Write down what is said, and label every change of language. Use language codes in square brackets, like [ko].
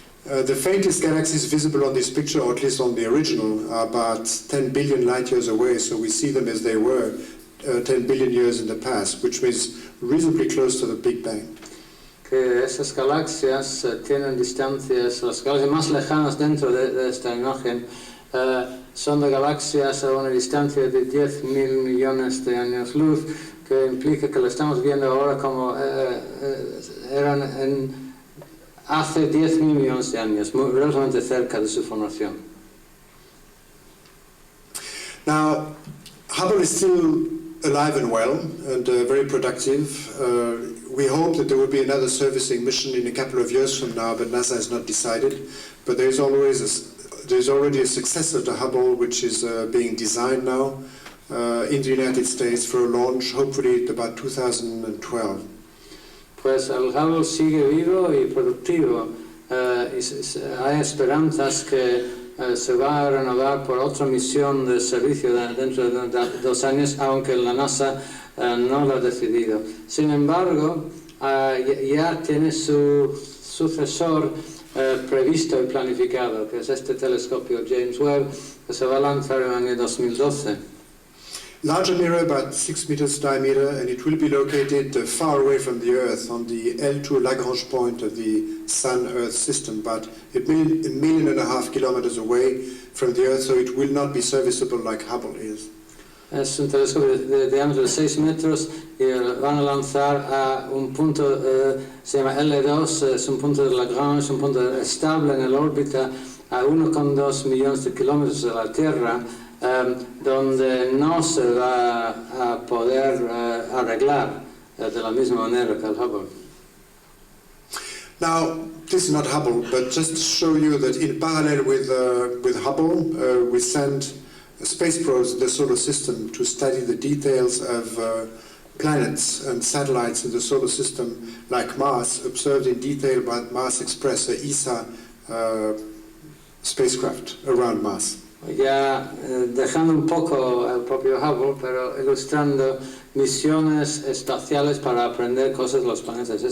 [en] The faintest galaxies visible on this picture, or at least on the original, are about 10 billion light years away, so we see them as they were 10 billion years in the past, which means reasonably close to the Big Bang. [es] Que esas galaxias tienen distancias, las galaxias más lejanas dentro de esta imagen son de galaxias a una distancia de 10.000 millones de años luz, que implica que lo estamos viendo ahora como eran hace 10.000 millones de años, relativamente cerca de su formación. [en] Now, Hubble is still alive and well and very productive. We hope that there will be another servicing mission in a couple of years from now, but NASA has not decided. But there's already a successor to Hubble, which is being designed now in the United States for a launch, hopefully at about 2012. [es] Pues el Hubble sigue vivo y productivo. Hay esperanzas que se va a renovar por otra misión de servicio dentro de 2 años, aunque la NASA no lo ha decidido. Sin embargo, ya tiene su sucesor previsto y planificado, que es este telescopio James Webb, que se va a lanzar en el año 2012. [en] Larger mirror, about 6 meters diameter, and it will be located far away from the Earth on the L2 Lagrange point of the Sun-Earth system, but a million and a half kilometers away from the Earth, so it will not be serviceable like Hubble is. [es] Es un telescopio de diámetro de 6 metros y van a lanzar a un punto, se llama L2, es un punto de Lagrange, un punto estable en la órbita a 1,2 millones de kilómetros de la Tierra, donde no se va a poder arreglar de la misma manera que el Hubble. [en] Now, this is not Hubble, but just to show you that in parallel with Hubble, we send space probes in the solar system to study the details of planets and satellites in the solar system, like Mars, observed in detail by Mars Express, a ESA spacecraft around Mars. [es] Ya dejando un poco el propio Hubble, pero ilustrando misiones espaciales para aprender cosas de los planetas.